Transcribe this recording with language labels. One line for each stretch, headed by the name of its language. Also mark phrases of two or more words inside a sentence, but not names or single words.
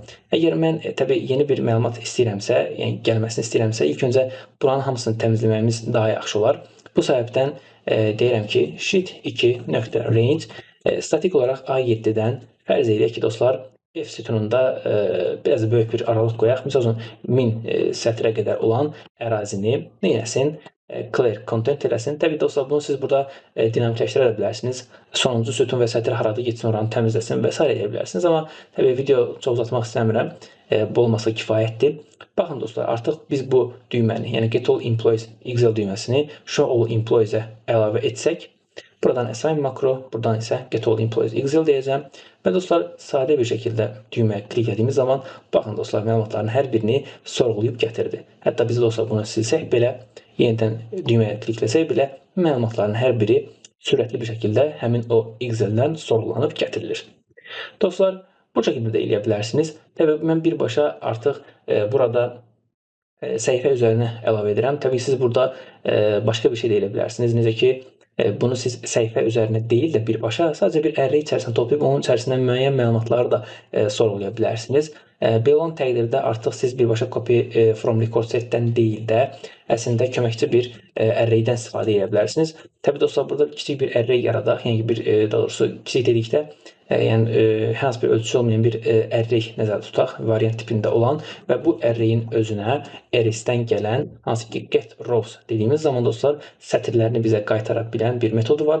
Azerbaijani: Əgər mən təbii yeni bir məlumat istəyirəmsə, yəni gəlməsini istəyirəmsə, ilk öncə buranın hamısını təmizləməyimiz daha yaxşı olar. Bu səbəbdən deyirəm ki, sheet 2.range statik olaraq A7-dən fərz edək ki, dostlar, F sütununda biraz böyük bir aralıq qoyaq. Məsəl üçün 1000 sətrə qədər olan ərazini neynəsin?
English: Clear content
Azerbaijani: eləsin. Təbii dostlar, bunu siz burada dinamikləşdirə bilərsiniz. Sonuncu sütun və sətr harada getsin, oranı təmizləsin və s. edə bilərsiniz. Amma təbii video çox uzatmaq istəmirəm. Bu olmasa kifayətdir. Baxın dostlar, artıq biz bu düyməni, yəni
English: get all employees
Azerbaijani: Excel düyməsini
English: show all employees-
Azerbaijani: ə əlavə etsək, buradan assign makro, buradan isə
English: get all employees
Azerbaijani: Excel deyəcəm. Və dostlar, sadə bir şəkildə düyməyə kliklədiyimiz zaman, baxın dostlar, məlumatların hər birini sorğulayıb gətirdi. Hətta biz dostlar bunu silsək belə, yenidən düyməyə klikləsək belə, məlumatların hər biri sürətli bir şəkildə həmin o Excel-dən sorğulanıb gətirilir. Dostlar, bu şəkildə də eləyə bilərsiniz. Təbii mən birbaşa artıq burada səhifə üzərinə əlavə edirəm. Təbii siz burada başqa bir şey də elə bilərsiniz. Necə ki, bunu siz səhifə üzərinə deyil də birbaşa, sadəcə bir ərrey içərisində toplayıb onun içərisindən müəyyən məlumatları da sorğulaya bilərsiniz. Belə olan təqdirdə artıq siz birbaşa
English: copy from record set-
Azerbaijani: dən deyil də, əslində köməkçi bir ərreydən istifadə edə bilərsiniz. Təbii dostlar, burada kiçik bir ərrey yaradaq, yəni bir, daha doğrusu kiçik dedikdə, yəni hər hansı bir ölçüsü olmayan bir ərrey nəzərdə tutaq, variant tipində olan və bu ərreyin özünə RS-dən gələn, hansı ki
English: get rows
Azerbaijani: dediyimiz zaman dostlar, sətirlərini bizə qaytara bilən bir metodu var.